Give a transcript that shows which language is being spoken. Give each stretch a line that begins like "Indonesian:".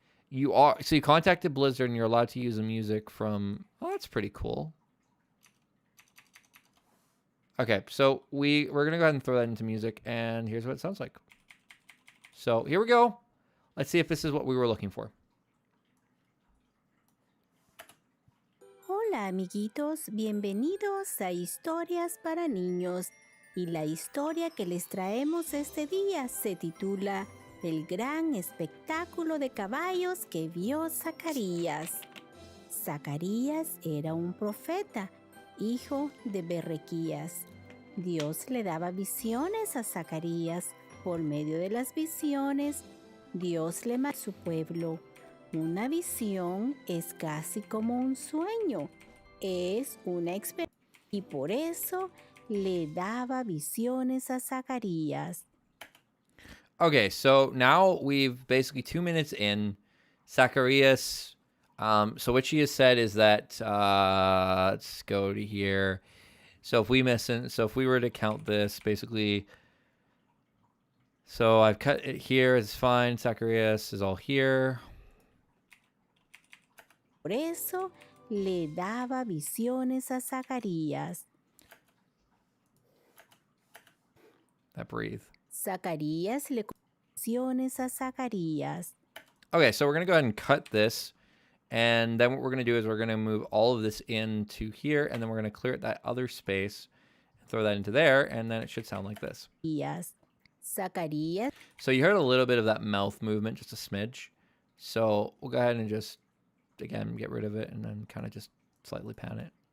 English: You contacted Blizzard and you're allowed to use the music from... Oh, that's pretty cool. Okay, so we're going to go ahead and throw that into music, and here's what it sounds like. So here we go. Let's see if this is what we were looking for.
Spanish: Hola amiguitos, bienvenidos a Historias para Niños. Y la historia que les traemos este día se titula El gran espectáculo de caballos que vio Zacarías. Zacarías era un profeta, hijo de Berrequías. Dios le daba visiones a Zacarías. Por medio de las visiones, Dios le mandó a su pueblo. Una visión es casi como un sueño. Es una experiencia. Y por eso le daba visiones a Zacarías.
English: Okay, so now we've basically 2 minutes in. Zacharias, so what she has said is that, let's go to here. So if we were to count this, basically, so I've cut it here, it's fine. Zacharias is all here.
Spanish: Por eso le daba visiones a Zacarías.
English: That breathe.
Spanish: Zacarías le visiones a Zacarías.
English: Okay, so we're going to go ahead and cut this. And then what we're going to do is we're going to move all of this into here. And then we're going to clear that other space and throw that into there. And then it should sound like this.
Spanish: Zacarías.
English: So you heard a little bit of that mouth movement, just a smidge. So we'll go ahead and just, again, get rid of it and then kind of just slightly pan it.